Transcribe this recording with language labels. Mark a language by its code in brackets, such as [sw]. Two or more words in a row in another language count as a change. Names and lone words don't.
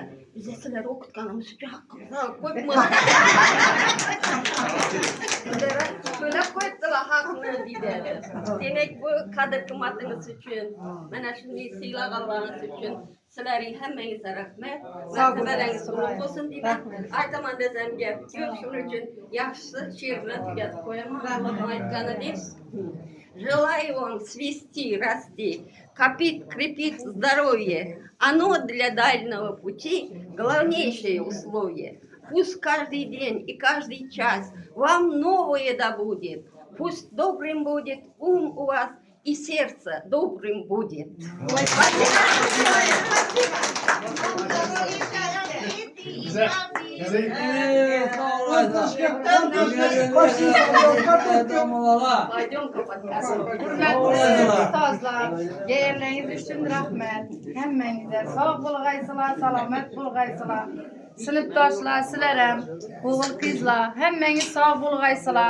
[uz] Biz sizlar o'qitganimiz uchun haqqimizni qo'yibmiz. To'lab qo'yibdilar haqni deydi. Demak bu qadr qimmatingiz uchun, mana shunday siylaganlaringiz uchun sizlarning hammangizga rahmat. Martabalaringiz ulug' bo'lsin deyman. Aytaman desam gap ko'p, shuning uchun yaxshisi she'r bilan tugatib qo'yaman. Alloh aytganidek. [ru] Желаю вам свести, расти, копить, крепить здоровье. Оно для дальнего пути главнейшее условие. Пусть каждый день и каждый час вам новое да будет. Пусть добрым будет ум у вас и сердце добрым будет. Спасибо. [tk] Hürmetli ustazlar, değerleriniz üçün rahmet. Hemmenize sağ bulgaysılar, salamet bulgaysılar. Sınıftaşlar, sizlerem, oğul kızlar, hemmeniz sağ bulgaysılar.